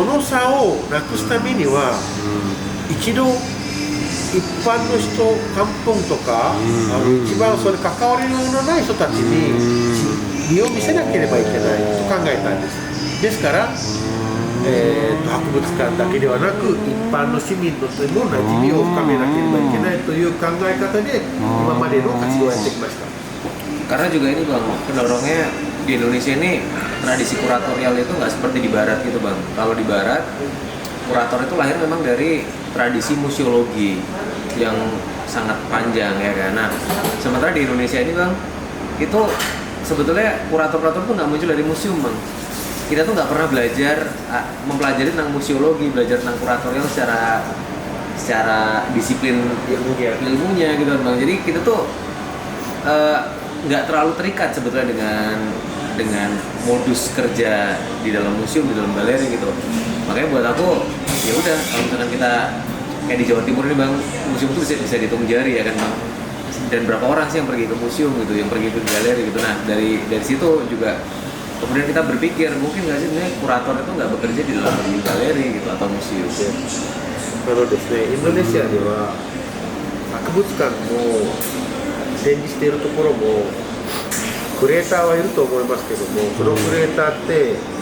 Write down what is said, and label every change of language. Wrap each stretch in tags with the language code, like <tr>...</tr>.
<ja>その差をなくすためには一度一般の人、カンポンとか一番それ関わりのない人たちに身を見せなければいけないと考えたんです。ですから、博物館だけではなく一般の市民としても馴染みを深めなければいけないという考え方で今までの活動をやってきました。</ja> <id>Karena juga ini Bang, pendorongnya di Indonesia ini tradisi kuratorial itu nggak seperti di Barat gitu Bang. Kalau di Barat, kurator itu lahir memang dari tradisi museologi yang sangat panjang ya kan. Nah, sementara di Indonesia ini Bang, itu sebetulnya kurator-kurator tuh nggak muncul dari museum Bang. Kita tuh nggak pernah mempelajari tentang museologi, belajar tentang kuratorial secara disiplin ilmunya gitu Bang. Jadi kita tuh nggak terlalu terikat sebetulnya dengan modus kerja di dalam museum, di dalam galeri gitu. Makanya buat aku ya udah, kalau misalkan kita kayak di Jawa Timur ini Bang, museum itu bisa dihitung jari ya kan Bang. Dan berapa orang sih yang pergi ke museum gitu, yang pergi ke galeri gitu. Nah dari situ juga kemudian kita berpikir mungkin nggak sih sebenarnya kurator itu nggak bekerja di dalam galeri gitu atau museum.</id> <ja>なのですね、インドネシアでは博物館も展示しているところもクレーターはいると思いますけども、そのクレーターって</ja>